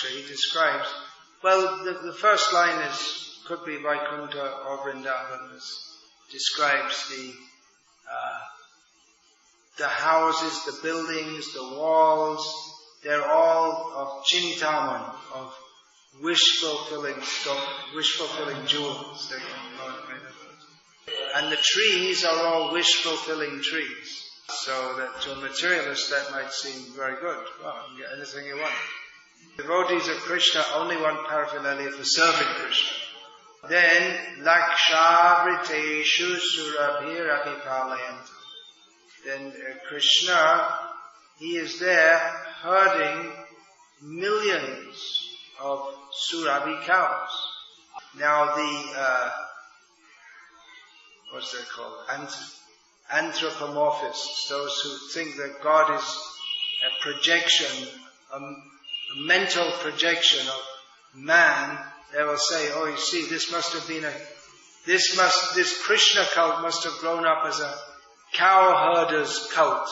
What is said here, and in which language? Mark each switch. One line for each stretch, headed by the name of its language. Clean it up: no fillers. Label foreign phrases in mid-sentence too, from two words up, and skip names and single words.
English: He describes, the first line could be Vaikuntha or Vrindavan, describes the houses, the buildings, the walls, they're all of Chintamani, of wish-fulfilling jewels. And the trees are all wish-fulfilling trees. So that to a materialist that might seem very good. Well, you can get anything you want. Devotees of Krishna only want paraphernalia for serving Krishna. Then,
Sanskrit: Lakshāvriteshu surabhirapi palayantam.
English: Then Krishna, he is there herding millions of surabhi cows. Now what's that called? Anthropomorphists, those who think that God is a projection, a mental projection of man, they will say, oh, you see, this Krishna cult must have grown up as a cow herder's cult.